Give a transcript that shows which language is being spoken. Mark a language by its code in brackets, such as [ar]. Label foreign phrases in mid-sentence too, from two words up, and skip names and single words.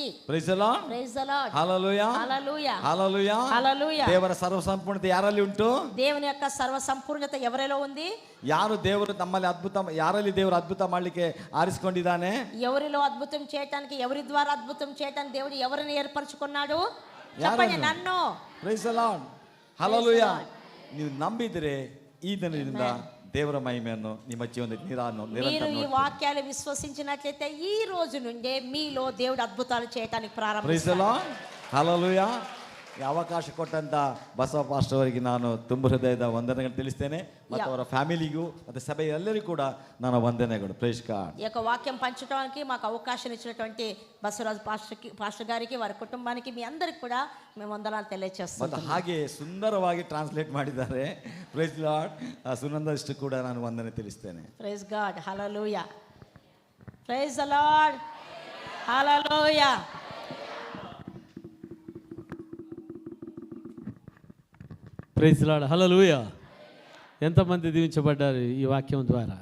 [en] Praise the Lord. Praise the Lord. [te] హల్లెలూయా. హల్లెలూయా. హల్లెలూయా. హల్లెలూయా. [kn] ದೇವರ ಸರ್ವ ಸಂಪೂರ್ಣತೆ ಯಾರಲ್ಲಿ ಉಂಟು? [te] దేవుని యొక్క సర్వ సంపూర్ణత ఎవరిలో ఉంది? ಯಾರು ದೇವರು ನಮ್ಮಲ್ಲಿ ಅದ್ಭುತ, ಯಾರಲ್ಲಿ ದೇವರು ಅದ್ಭುತ ಮಾಡಲಿಕ್ಕೆ ಆರಿಸಿಕೊಂಡಿದ್ದಾನೆ? ఎవరిలో అద్భుతం చేయటానికి, ఎవరి ద్వారా అద్భుతం చేయటానికి దేవుడు ఎవరిని ఏర్పరచుకున్నాడు? చెప్పండి. నన్ను. [en] Praise the Lord. హల్లెలూయా. [kn] ನೀವು ನಂಬಿದರೆ ಈ ದಿನದಿಂದ ದೇವರ ಮಹಿಮೆಯನ್ನು ನಿಮ್ಮ ಜೀವನದಲ್ಲಿ [te] మీరు ఈ వాక్యాలు విశ్వసించినట్లయితే ఈ రోజు నుండే మీలో దేవుడు అద్భుతాలు చేయడానికి ప్రారంభిస్తాడు. [en] Praise the Lord. హల్లెలూయా. [kn] ಈ ಅವಕಾಶ ಕೊಟ್ಟಂತ ಬಸವ ಪಾಸ್ಟರ್ ಅವರಿಗೆ ನಾನು ತುಂಬ ಹೃದಯದ ವಂದನೆಗಳು ತಿಳಿಸ್ತೇನೆ, ಮತ್ತು ಅವರ ಫ್ಯಾಮಿಲಿಗೂ ಮತ್ತು ಸಭೆಯ ಎಲ್ಲರಿಗೂ ಕೂಡ ನನ್ನ ವಂದನೆಗಳು. [en] Praise God. [te] ఈ యొక్క వాక్యం పంచడానికి మాకు అవకాశం ఇచ్చినటువంటి బసవరాజు పాస్టర్ గారికి, వారి కుటుంబానికి, మీ అందరికి కూడా మేము వందనాలు తెలియజేస్తాం. [kn] ಮತ್ತು ಹಾಗೆ ಸುಂದರವಾಗಿ ಟ್ರಾನ್ಸ್ಲೇಟ್ ಮಾಡಿದ್ದಾರೆ. [en] Praise Lord. [kn] ಸುನಂದ ಇಷ್ಟು ಕೂಡ ನಾನು ವಂದನೆ ತಿಳಿಸ್ತೇನೆ. [en] Praise God. హల్లెలూయా. Praise the Lord. [te] హల్లెలూయా. [en] Praise the Lord. [te] హల్లెలూయా. ఎంతమంది దీవించబడ్డారు ఈ వాక్యం ద్వారా?